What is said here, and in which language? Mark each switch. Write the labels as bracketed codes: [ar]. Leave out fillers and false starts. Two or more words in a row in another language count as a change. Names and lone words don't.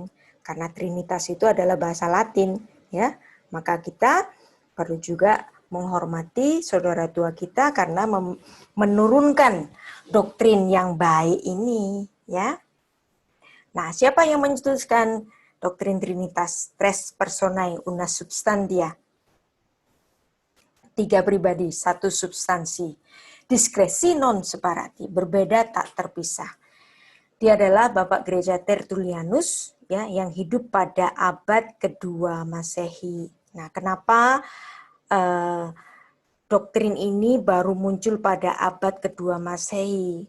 [id] Karena Trinitas itu adalah bahasa Latin, ya. Maka kita perlu juga menghormati saudara tua kita karena menurunkan doktrin yang baik ini, ya. Nah, siapa yang mencetuskan doktrin Trinitas? [la] Tres personae una substantia. [id] 3 pribadi, 1 substansi. [la] Diskresi non separati, [id] berbeda tak terpisah. Dia adalah Bapak Gereja Tertullianus ya yang hidup pada abad kedua Masehi. Nah, kenapa doktrin ini baru muncul pada abad kedua Masehi?